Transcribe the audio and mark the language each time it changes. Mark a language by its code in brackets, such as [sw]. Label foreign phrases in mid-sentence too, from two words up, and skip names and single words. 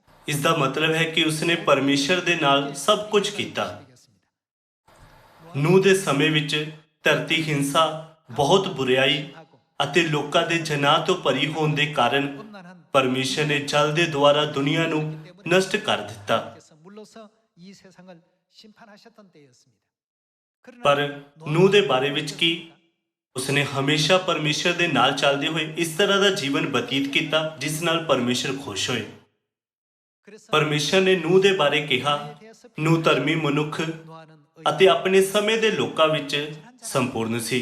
[pa] ਇਸ ਦਾ ਮਤਲਬ ਹੈ ਕਿ ਉਸਨੇ ਪਰਮੇਸ਼ਰ ਦੇ ਨਾਲ ਸਭ ਕੁਝ ਕੀਤਾ। [ko] 되겠습니다. [pa] ਨੂਹ ਦੇ ਸਮੇਂ ਵਿੱਚ ਧਰਤੀ ਹਿੰਸਾ, ਬਹੁਤ ਬੁਰੀਾਈ ਅਤੇ ਲੋਕਾਂ ਦੇ ਜਨਾਹ ਤੋਂ ਭਰੀ ਹੋਣ ਦੇ ਕਾਰਨ [ko] 온난한 [pa] ਪਰਮੇਸ਼ਰ ਨੇ ਜਲ ਦੇ ਦੁਆਰਾ ਦੁਨੀਆ ਨੂੰ ਨਸ਼ਟ ਕਰ ਦਿੱਤਾ। [ko] 그래서 물러서 이 세상을 심판하셨던 때였습니다. 그러나 [pa] ਪਰ ਨੂਹ ਦੇ ਬਾਰੇ ਵਿੱਚ ਕੀ? ਉਸਨੇ ਹਮੇਸ਼ਾ ਪਰਮੇਸ਼ਰ ਦੇ ਨਾਲ ਚੱਲਦੇ ਹੋਏ ਇਸ ਤਰ੍ਹਾਂ ਦਾ ਜੀਵਨ ਬਤੀਤ ਕੀਤਾ ਜਿਸ ਨਾਲ ਪਰਮੇਸ਼ਰ ਖੁਸ਼ ਹੋਏ। [ko] 그래서 [pa] ਪਰਮੇਸ਼ਰ ਨੇ ਨੂਹ ਦੇ ਬਾਰੇ ਕਿਹਾ, ਨੂਹ ਧਰਮੀ ਮਨੁੱਖ [ko] 노아는 [pa] ਅਤੇ ਆਪਣੇ ਸਮੇਂ ਦੇ ਲੋਕਾਂ ਵਿੱਚ ਸੰਪੂਰਨ ਸੀ।